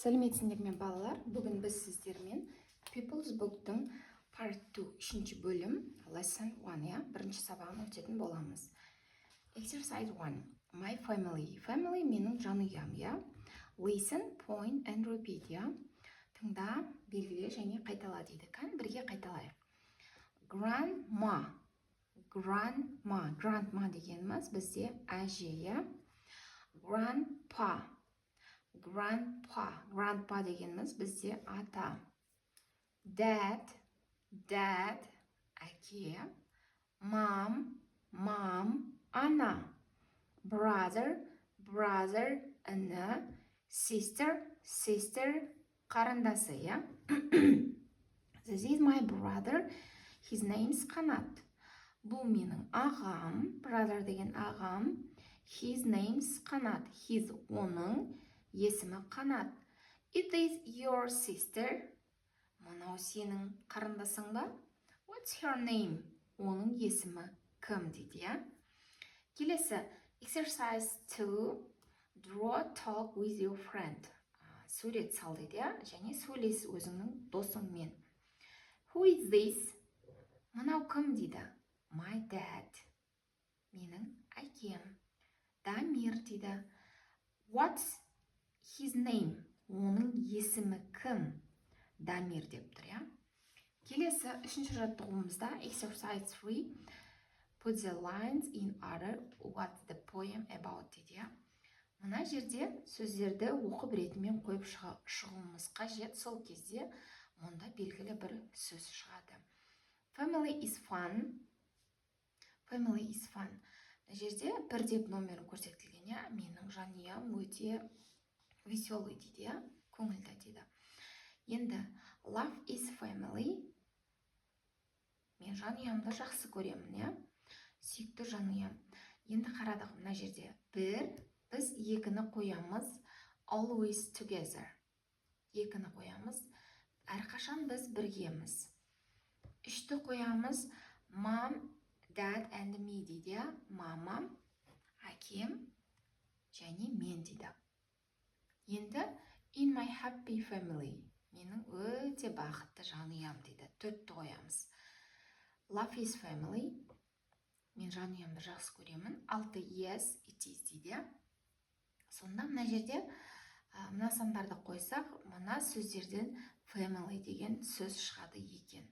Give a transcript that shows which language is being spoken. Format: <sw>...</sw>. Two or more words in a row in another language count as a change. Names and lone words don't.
<kk>Сәлеметсіңдер ме балалар? Бүгін біз сіздермен People's Book'тың Part 2 үшінші бөлім Lesson 1 бірінші сабағын өтетін боламыз.</kk> <en>Exercise 1. My family. Family</en> <kk>менің жанұям,</kk> <en>Listen, point and repeat,</en> <kk>Тыңда, белгіле және қайтала дейді. Бірге қайталайық. Grandma. Grandma дегеніміз бізде әже, Grandpa дегеніміз бізде ата. Dad, әке. Mom, ана. Brother, іні. Sister, қарындасы,</kk> <en>This is my brother, his name's Қанат.</en> <kk>Бұл менің ағам, brother деген ағам,</kk> <en>his name's</en> <kk>Қанат, оның есімі Қанат.</kk> <en>It is your sister.</en> <kk>Мынау сенің қарындасың ба?</kk> <en>What's her name?</en> <kk>Оның есімі кім дейді, Келесі, exercise 2.</kk> <en>Draw, talk with your friend.</en> <kk>Сурет сал дейді, және сөйлес өзіңнің досыңмен.</kk> <en>Who is this?</en> <kk>Мынау кім дейді?</kk> <en>My dad.</en> <kk>Менің әкем. Дамир дейді.</kk> <en>What's his name?</en> <kk>Оның есімі кім? Дамир деп тұр, Келесі, үшінші жаттығуымызда exercise 3.</kk> <en>Put the lines in order. What's the poem about</en> <kk>дейді, Мына жерде сөздерді оқып ретімен қойып шығуымыз қажет. Сол кезде мұнда белгілі бір сөз шығады.</kk> <en>Family is fun.</en> <kk>Жерде бір деп номері көрсетілген, менің жанұям өте веселый дейді, көңілді дейді.</kk> <en>Енді love is family.</en> <kk>Мен жанұямды жақсы көремін, сүйікті жанұям. Енді қарадық, мына жерде біз екіні қоямыз,</kk> <en>always together.</en> <kk>Екіні қоямыз, әрқашан біз біргеміз. Үшті қоямыз,</kk> <en>mom, dad and me</en> <kk>дейді, мамам, әкем және мен дейді.</kk> <en>Енді in my happy family.</en> <kk>Менің өте бақытты жанұям дейді. Төртті қоямыз.</kk> <en>Love is family.</en> <kk>Мен жанұямды жақсы көремін.</kk> <en>Алты yes, it is дейді.</en> <kk>Сонда мына жерде мына сандарды қойсақ, мына сөздерден family деген сөз шығады екен.</kk>